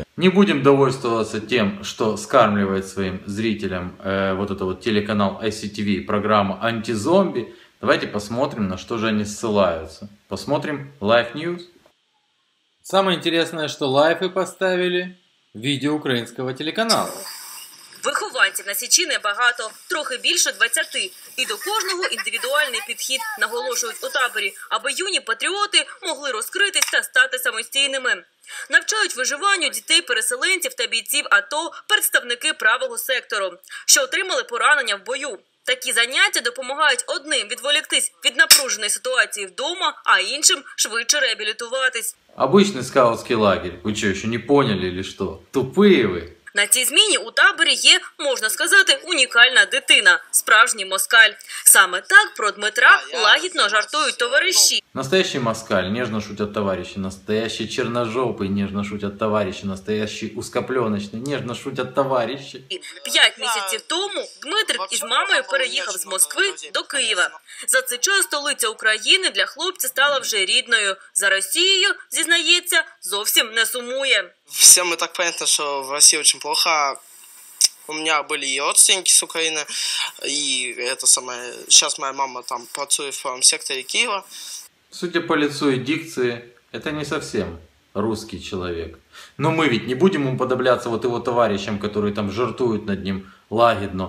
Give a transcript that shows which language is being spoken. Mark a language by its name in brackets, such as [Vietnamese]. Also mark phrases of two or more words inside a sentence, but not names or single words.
[Russian] Не будем довольствоваться тем, что скармливает своим зрителям вот это вот телеканал ICTV, программа «Антизомби». Давайте посмотрим, на что же они ссылаются. Посмотрим Life News. Самое интересное, что лайфы поставили видео [Ukrainian] українського телеканалу. Вихованців на Січі небагато, трохи більше 20. І до кожного індивідуальний підхід, наголошують у таборі, аби юні патріоти могли розкритись та стати самостійними. Навчають виживанню дітей-переселенців та бійців АТО представники правого сектору, що отримали поранення в бою. Такі заняття допомагають одним відволіктись від напруженої ситуації вдома, а іншим швидше реабілітуватись. [Russian] Обычный скаутский лагерь. Вы что, еще не поняли или что? Тупые вы. [Ukrainian] На цій зміні у таборі є, можна сказати, унікальна дитина – справжній москаль. Саме так про Дмитра лагідно жартують товариші. [Russian] Настоящий москаль, нежно шутят товарищи. Настоящий черножопый, нежно шутят товарищи. Настоящий узкопленочный, нежно шутят товарищи. [Ukrainian] 5 місяців тому Дмитрик із мамою переїхав з Москви до Києва. За цей час столиця України для хлопця стала вже рідною. За Росією, зізнається, зовсім не сумує. [Russian] Всем и так понятно, что в России очень плохо. У меня были и родственники с Украины, и это самое. Сейчас моя мама там працует в правом секторе Киева. Судя по лицу и дикции, это не совсем русский человек. Но мы ведь не будем уподобляться вот его товарищам, которые там жартуют над ним лагідно.